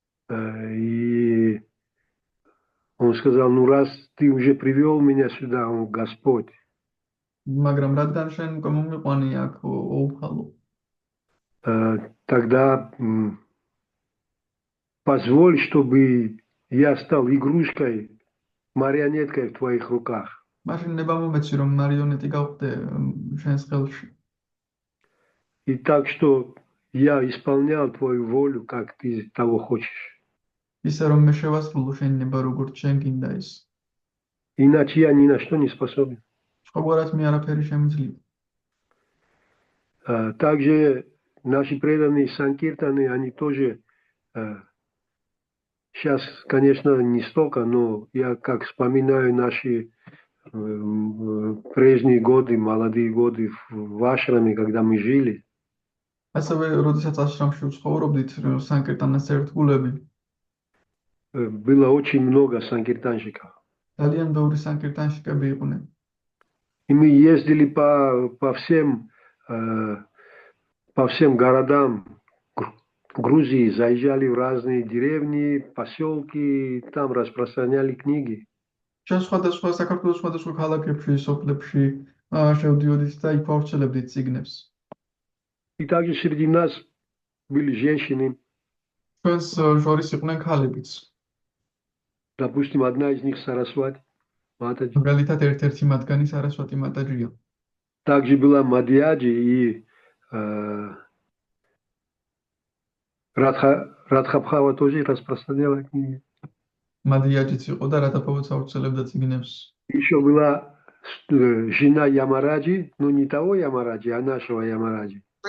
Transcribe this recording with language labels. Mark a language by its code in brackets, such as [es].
[ru] И он сказал, ну раз ты уже привел меня сюда, он Господь. [ka] მაგრამ რადგან შენ უკვე მომიყვანი აქ ოუფალო. [ru] Тогда позволь, чтобы я стал игрушкой, марионеткой в твоих руках. [ka] მაშინ ნება მომეცი, რომ მარიონეტი გავხდე შენს ხელში. [ru] И так, что я исполнял твою волю, как ты того хочешь. [ka] ისე რომ მე შევასრულო შენი ნება, როგორც შენ გინდა ის. [ru] Иначе я ни на что не способен. [ka] სხვაგვარად მე არაფერი შემიძლია. [ru] Также наши преданные санкиртаны, они тоже сейчас, конечно, не столько, но я как вспоминаю наши прежние годы, молодые годы в ашраме, когда мы жили. [ka] ასევე, როდესაც აშრამში ვცხოვრობდით, სანკირტანას ერთგულები, [ru] Было очень много санкиртанщиков. [ka] ძალიან ბევრი სანკირტანშიკები იყვნენ. [ru] И мы ездили по всем городам Грузии, заезжали в разные деревни, поселки, там распространяли книги. [ka] ჩვენ სხვადასხვა საქართველოს სხვადასხვა ქალაქებში, სოფლებში შევდიოდით და იქ ვავრცელებდით წიგნებს. [ru] И также среди нас были женщины. [ka] ჩვენს შორის იყვნენ ქალებიც. [ru] Допустим, одна из них Сарасвати. [ka] მაგალითად, ერთ-ერთი მათგანი სარასვატი მატაჯია. [ru] Также была Мадьяджи и Радхабхава тоже распространяла книги. [ka] მადიაჯიც იყო და რადაფავაც ავრცელებდა წიგნებს. [ru] Еще была жена Ямараджи, но не того Ямараджи, а нашего Ямараджи.